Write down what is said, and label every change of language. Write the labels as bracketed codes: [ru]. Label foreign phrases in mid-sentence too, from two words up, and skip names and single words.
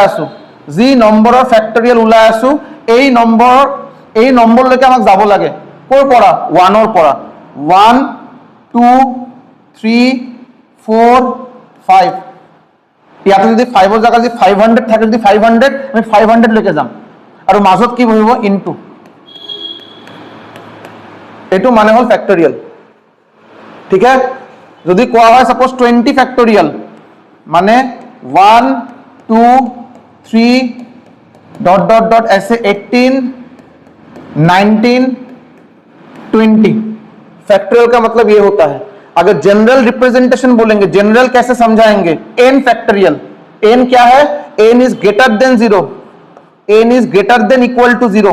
[as] ওলাই আছো এই নম্বৰ লৈকে আমাক যাব লাগে কৰ পৰা 1 ৰ পৰা 1 2 3 4 5 ইয়াতে যদি 5 ৰ জায়গা যদি 500 থাকে যদি 500 আমি 500 লৈকে যাম আৰু মাজত কি বহিব ইনটু এটো মানে হল ফ্যাক্টৰিয়েল ঠিক আছে যদি কোৱা হয় [en] suppose 20 factorial [as] মানে 1 2 3 [en] dot dot dot [as] ऐसे 18 19 20। [hi] फैक्टोरियल का मतलब ये होता है, अगर [en] general representation [hi] बोलेंगे, जनरल कैसे समझाएंगे, n फैक्टोरियल। [en] n [hi] क्या है, [en] n is greater than 0, n is greater than equal to 0.